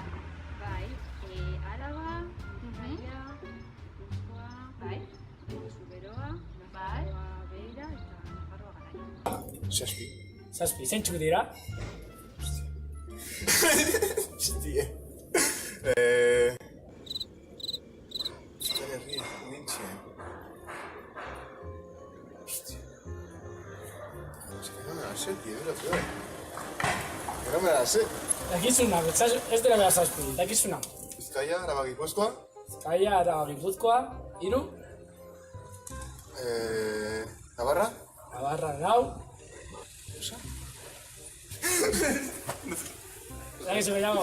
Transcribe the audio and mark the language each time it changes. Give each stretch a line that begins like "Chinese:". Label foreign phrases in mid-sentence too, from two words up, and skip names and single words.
Basque: Bai, Araba, Bizkaia, Gipuzkoa, bai, Zuberoa, Nafarroa, Beira eta Nafarroa Garaia. 7, zeintzuk dira? Hostia. Euskal Herria, provintzia. Hostia.
Spanish: Es que no me la sé, tío, es lo peor. Que no me la sé.
Basque: Dakizuna, ez dira behar 7, dakizuna. Bizkaia, Araba, Gipuzkoa. Bizkaia, Araba, Gipuzkoa, 3. Navarra. Navarra, 4. Zagizu gehiago?